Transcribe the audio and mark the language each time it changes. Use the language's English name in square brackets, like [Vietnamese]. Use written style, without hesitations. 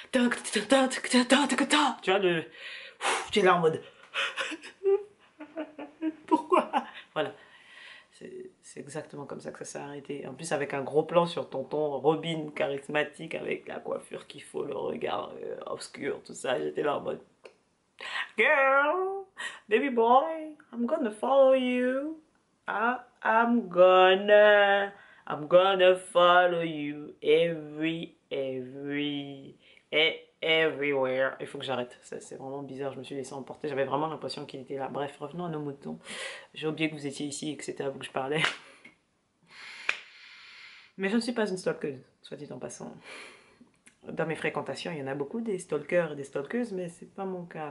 [French] Tu vois, tu es là en mode. Pourquoi? Voilà. C'est exactement comme ça que ça s'est arrêté. En plus, avec un gros plan sur tonton Robin, charismatique, avec la coiffure qu'il faut, le regard obscur, tout ça. J'étais là en mode. [English] Girl, baby boy, I'm gonna follow you. I'm gonna follow you everywhere. [French] Il faut que j'arrête. C'est vraiment bizarre. Je me suis laissé emporter. J'avais vraiment l'impression qu'il était là. Bref, revenons à nos moutons. J'ai oublié que vous étiez ici et que c'était à vous que je parlais. Mais je ne suis pas une stalkeuse, soit dit en passant. Dans mes fréquentations, il y en a beaucoup des stalkers et des stalkeuses, mais c'est pas mon cas.